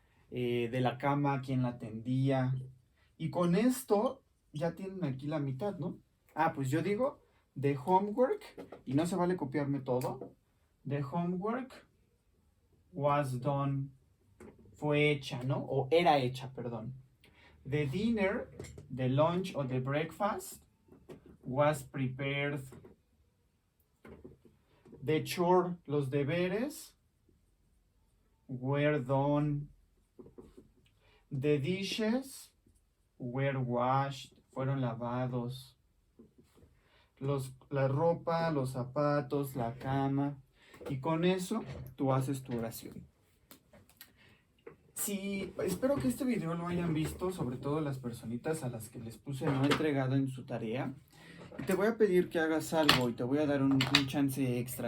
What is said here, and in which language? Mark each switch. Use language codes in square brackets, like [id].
[es] De la cama, quién la tendía. Y con esto ya tienen aquí la mitad, ¿no? Ah, pues yo digo the homework, y no se vale copiarme todo. [en] The homework was done, [es] fue hecha, ¿no? O era hecha, perdón. [en] The dinner, the lunch or the breakfast was prepared. The chore, [es] los deberes, [en] were done. The dishes were washed, [es] fueron lavados. La ropa, los zapatos, la cama. Y con eso tú haces tu oración. Sí, espero que este video lo hayan visto, sobre todo las personitas a las que les puse no entregado en su tarea. Te voy a pedir que hagas algo y te voy a dar un chance extra.